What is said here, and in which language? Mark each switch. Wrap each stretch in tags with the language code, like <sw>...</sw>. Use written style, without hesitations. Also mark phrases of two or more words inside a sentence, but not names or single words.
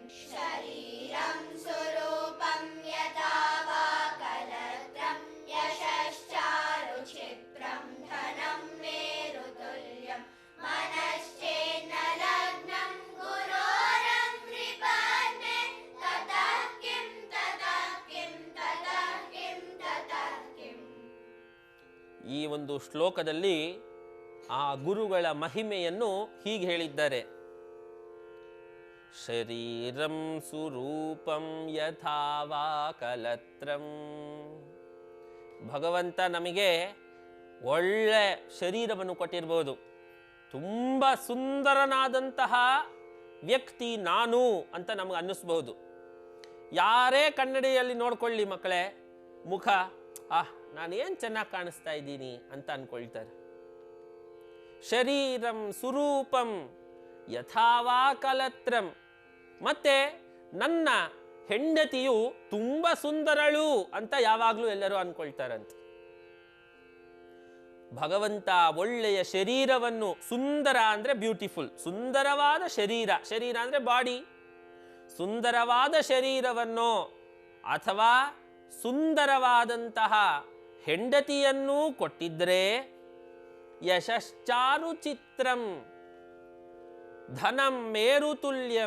<sa>ಶರೀರಂ ಸ್ವರೂಪಂ ಯಥಾ ವಾ ಕಲತ್ರಂ ಯಶಶ್ಚಾರುಚಿತ್ರಂ ಧನಂ ಮೇರುತುಲ್ಯಂ ಮನಶ್ಚೇನ ಲಗ್ನಂ ಗುರೋರಂಘ್ರಿ ಪದ್ಮೇ ತತಃ ಕಿಂ ತತಃ ಕಿಂ ತತಃ ಕಿಂ ತತಃ ಕಿಂ.</sa> <kn>ಈ ಒಂದು ಶ್ಲೋಕದಲ್ಲಿ ಆ ಗುರುಗಳ ಮಹಿಮೆಯನ್ನು ಹೀಗೆ ಹೇಳಿದ್ದಾರೆ.</kn> <sa>ಶರೀರಂ ಸುರೂಪಂ ಯಥಾ ವಾ ಕಲತ್ರಂ.</sa> <kn>ಭಗವಂತ ನಮಗೆ ಒಳ್ಳೆ ಶರೀರವನ್ನು ಕೊಟ್ಟಿರ್ಬೋದು, ತುಂಬ ಸುಂದರನಾದಂತಹ ವ್ಯಕ್ತಿ ನಾನು ಅಂತ ನಮಗೆ ಅನ್ನಿಸ್ಬಹುದು. ಯಾರೇ ಕನ್ನಡಿಯಲ್ಲಿ ನೋಡ್ಕೊಳ್ಳಿ ಮಕ್ಕಳೇ, ಮುಖ ನಾನೇನು ಚೆನ್ನಾಗಿ ಕಾಣಿಸ್ತಾ ಇದ್ದೀನಿ ಅಂತ ಅಂದ್ಕೊಳ್ತಾರೆ.</kn> <sa>ಶರೀರಂ ಸುರೂಪಂ ಯಥಾ ವಾ ಕಲತ್ರಂ.</sa> <kn>ಮತ್ತೆ ನನ್ನ ಹೆಂಡತಿಯು ತುಂಬ ಸುಂದರಳು ಅಂತ ಯಾವಾಗಲೂ ಎಲ್ಲರೂ ಅಂದ್ಕೊಳ್ತಾರಂತೆ. ಭಗವಂತ ಒಳ್ಳೆಯ ಶರೀರವನ್ನು, ಸುಂದರ ಅಂದರೆ ಬ್ಯೂಟಿಫುಲ್, ಸುಂದರವಾದ ಶರೀರ, ಶರೀರ ಅಂದರೆ ಬಾಡಿ, ಸುಂದರವಾದ ಶರೀರವನ್ನು ಅಥವಾ ಸುಂದರವಾದಂತಹ ಹೆಂಡತಿಯನ್ನೂ ಕೊಟ್ಟಿದ್ರೆ</kn> <sa>ಯಶಶ್ಚಾರುಚಿತ್ರಂ ಧನಂ ಮೇರುತುಲ್ಯಂ.</sa>